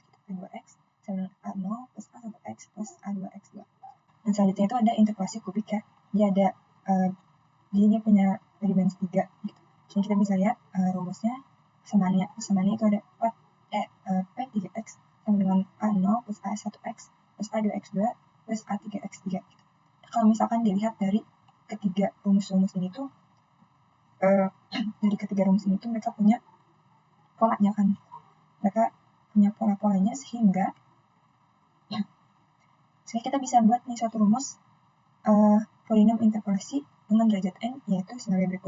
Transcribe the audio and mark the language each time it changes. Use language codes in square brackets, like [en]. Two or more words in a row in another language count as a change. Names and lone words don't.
[id] P2X sama A0 plus A1X plus A2X2. Dan selanjutnya itu ada interpolasi kubik ya. Dia ada dia punya dimensi 3 gitu. Jadi kita bisa lihat rumusnya persamaannya itu ada P3X sama dengan A0 plus A1X plus A2X2 plus A3X3 gitu. Kalau misalkan dilihat dari ketiga rumus-rumus ini tuh mereka punya polanya kan. Mereka punya pola-polanya sehingga kita bisa buat nih suatu rumus polinom interpolasi dengan derajat n yaitu sebagai berikut.